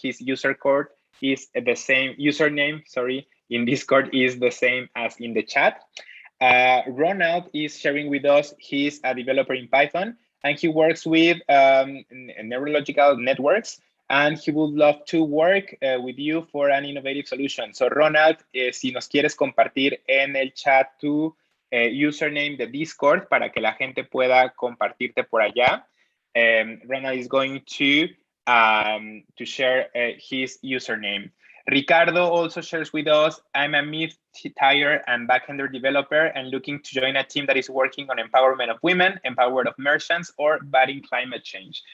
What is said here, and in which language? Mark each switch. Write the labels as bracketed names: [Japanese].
[English] His user code is the same, username, in Discord is the same as in the chat. Ronald is sharing with us, he's a developer in Python and he works with neurological networks, and he would love to work with you for an innovative solution. [Spanish] So Ronald, si nos quieres compartir en el chat tu username de Discord para que la gente pueda compartirte por allá. [English] Ronald is going to share his username. Ricardo also shares with us, I'm a mid-tier and backender developer and looking to join a team that is working on empowerment of women, empowerment of merchants, or batting climate change.